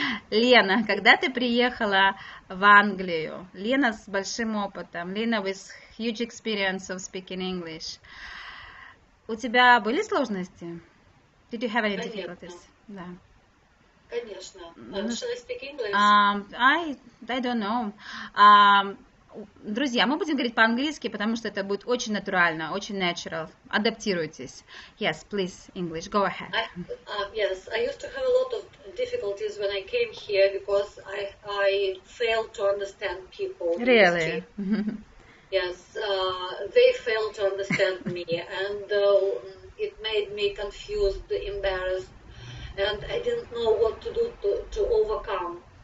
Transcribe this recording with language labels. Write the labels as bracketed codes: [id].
[ru] Лена, когда ты приехала в Англию? Лена с большим опытом. [en] Lena with huge experience of speaking English. [ru] У тебя были сложности? [en] Did you have any difficulties? [ru] Да. Конечно. [en] Shall I speak English? I don't know. [ru] Друзья, мы будем говорить по-английски, потому что это будет очень натурально, очень natural. Адаптируйтесь. [en] Yes, please, English. Go ahead. Yes, I used to have a lot of difficulties when I came here because I failed to understand people. Really? Yes, they failed to understand me, and it made me confused, embarrassed, and I didn't know what to do to overcome.